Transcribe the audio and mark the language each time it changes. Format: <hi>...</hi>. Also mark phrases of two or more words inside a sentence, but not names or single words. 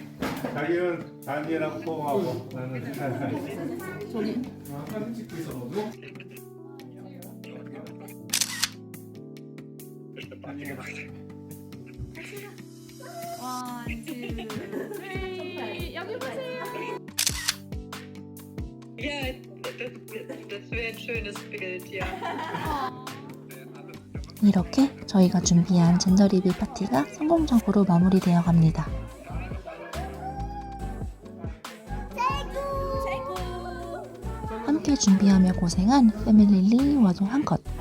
<ko>자기는 다니엘하고 호흡하고 나는 사진 찍고 있어 너도?</ko> <en>one, two, three.</en> <ko>여기 보세요.</ko> <de>Ja, das wäre ein schönes Bild, ja.</de> <ko>이렇게 저희가 준비한 젠더 리뷰 파티가 성공적으로 마무리되어 갑니다. 함께 준비하며 고생한 패밀리 와도 한컷.</ko>